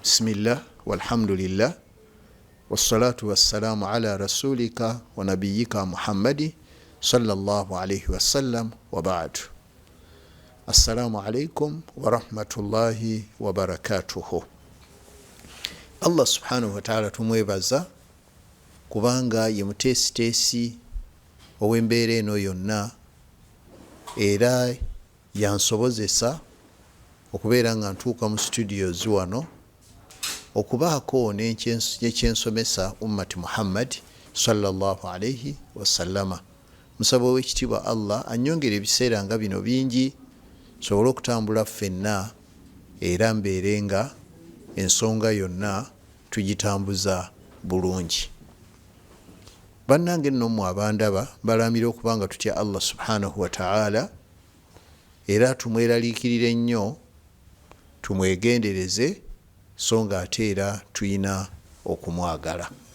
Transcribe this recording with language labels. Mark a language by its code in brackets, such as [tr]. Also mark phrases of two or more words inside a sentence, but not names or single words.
[ar] بسم الله والحمد لله والصلاة والسلام على رسولك ونبيك محمد صلى الله عليه وسلم وبعد. السلام عليكم ورحمة الله وبركاته. الله سبحانه وتعالى [lg] tumwebaza kubanga ye mutesitesi ow'embeera eno yonna era yansobozesa okubeera nga ntuuka mu studios wano okubaako n'ekyensomesa [ar] أمة محمد صلى الله عليه وسلم. [lg] Musaba w'ekitiibwa Allah annyongere ebiseera nga bino bingi sobole okutambula ffenna era mbeere nga ensonga yonna tugitambuza bulungi. Bannange nno mmwe abandaba balamira okubanga tutya [ar] الله سبحانه وتعالى [lg] era tumweraliikirire nnyo, tumwegendereze so nga ate era tuyina okumwagala.